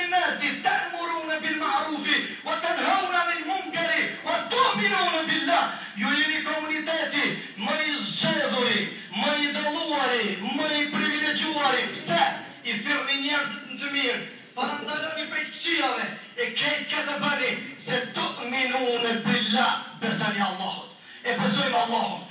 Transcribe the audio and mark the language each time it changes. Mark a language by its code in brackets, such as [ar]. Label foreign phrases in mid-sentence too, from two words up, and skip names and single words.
[ar] الناس تأمرون بالمعروف وتنهون عن المنكر وتؤمنون بالله. [sq] Ju jeni komuniteti më i zgjedhuri, më i dëlluari, më i privilegjuari. Pse? I thirrni njerëzit në të mirë, parandaloni prej këqijave, e kejt këtë bëni se [ar] تؤمنون بالله, [sq] besoni Allahut. E besojmë Allahun.